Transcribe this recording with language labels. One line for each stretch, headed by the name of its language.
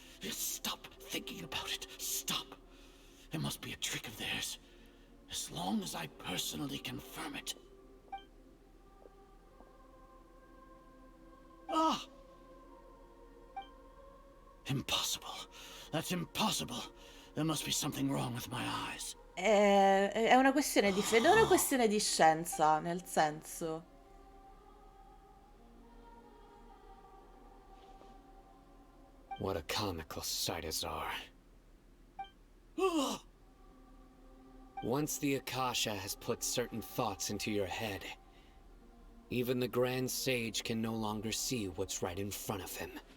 English: Stop thinking about it. Stop. It must be a trick of theirs. As long as I personally confirm it. Ah! Impossible. That's impossible. There must be something wrong with my eyes.
Italian: È una questione di fede, è una questione di scienza, nel senso.
English: What a comical sight as are. Once the AKASHA has put certain thoughts into your head, even the Grand Sage can no longer see what's right in front of him.